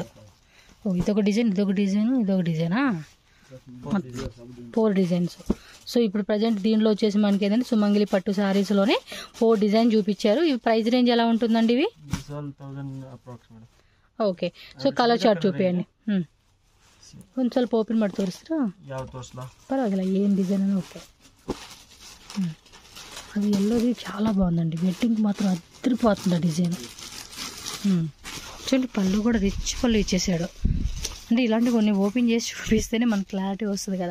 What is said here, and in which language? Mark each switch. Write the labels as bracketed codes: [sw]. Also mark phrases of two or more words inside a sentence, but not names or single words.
[te] ఓ ఇదొక డిజైన్, ఇదొక డిజైన్, ఇదొక డిజైనా? 4 డిజైన్స్. సో ఇప్పుడు ప్రజెంట్ దీనిలో వచ్చేసి మనకి ఏంటంటే సుమంగిలి పట్టు శారీస్లోనే 4 డిజైన్ చూపించారు. ఇవి [en] price range [te] ఎలా ఉంటుందండి ఇవి? [en] okay, so colour chart [te] చూపించండి. [kn] కొంచెం ಸ್ವಲ್ಪ ఓపెన్ ಮಾಡಿ ತೋರಿಸ್ತೀರಾ? [te] పర్వాలేదు, ఏం డిజైన్ అని. ఓకే, అది ఎల్లోది చాలా బాగుందండి. వెడ్డింగ్ మాత్రం అదిరిపోతుంది డిజైన్. చూడండి, పళ్ళు కూడా రిచ్ పళ్ళు ఇచ్చేసాడు. అంటే ఇలాంటి కొన్ని ఓపెన్ చేసి చూపిస్తేనే మనకు క్లారిటీ వస్తుంది కదా.